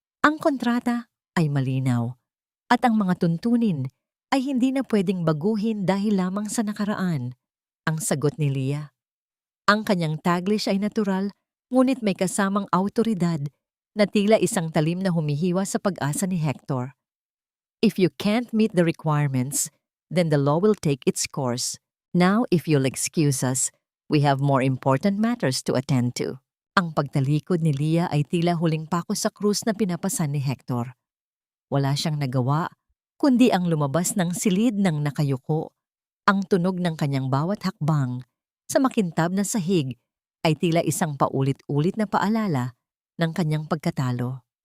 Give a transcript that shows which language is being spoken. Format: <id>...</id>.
<tl>Ang kontrata ay malinaw. At ang mga tuntunin ay hindi na pwedeng baguhin dahil lamang sa nakaraan. Ang sagot ni Leah. Ang kanyang taglish ay natural, ngunit may kasamang awtoridad na tila isang talim na humihiwa sa pag-asa ni Hector.</tl> <en>If you can't meet the requirements, then the law will take its course. Now, if you'll excuse us, we have more important matters to attend to.</en> <tl>Ang pagtalikod ni Leah ay tila huling pako sa krus na pinapasan ni Hector. Wala siyang nagawa, kundi ang lumabas ng silid ng nakayuko. Ang tunog ng kanyang bawat hakbang sa makintab na sahig ay tila isang paulit-ulit na paalala ng kanyang pagkatalo.</tl>